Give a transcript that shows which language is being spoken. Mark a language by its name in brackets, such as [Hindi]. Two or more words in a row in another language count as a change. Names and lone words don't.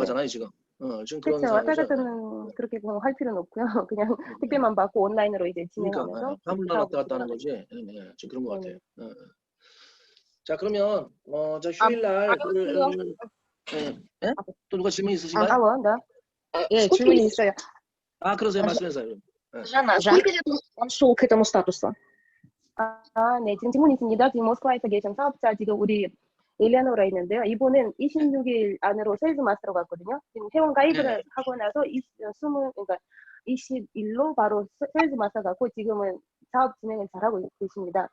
[Korean] 가잖아요, 지금. 지금 그런 그렇죠. 왔다 상황이죠. 갔다는 그렇게 할 필요는 없고요. 그냥 택배만 받고 온라인으로 이제 그러니까 진행하면서 화물만 왔다 갔다 하는 거지. 지금 그런 것 같아요. 자 그러면 저 휴일날 또 누가 질문 있으신가요? [Russian] алло, да. Нет, [Korean] 질문이 있어요. 그러세요. 말씀해서요. [Russian] Жанна, сколько лет он шел к этому статусу? [Korean] 네, 지금 질문 있습니다. 지금 모스크바에서 계신 사업자 지금 우리 엘레노라 있는데요. 이분은 26일 안으로 세일즈 마스터로 갔거든요. 지금 회원 가입을 하고 나서 20일로 바로 세일즈 마스터 갔고 지금은 사업 진행을 잘하고 계십니다.